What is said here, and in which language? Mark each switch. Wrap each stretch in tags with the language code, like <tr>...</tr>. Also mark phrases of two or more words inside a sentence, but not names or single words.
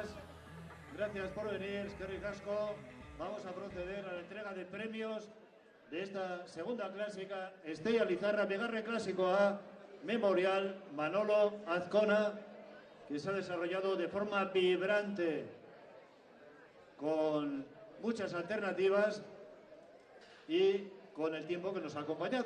<es>Gracias por venir,</es> <eu>eskerrik asko.</eu> <es>Vamos a proceder a la entrega de premios de esta segunda clásica Estella Lizarra, bigarren clásico A, Memorial Manolo Azcona, que se ha desarrollado de forma vibrante, con muchas alternativas y con el tiempo que nos ha acompañado.</es>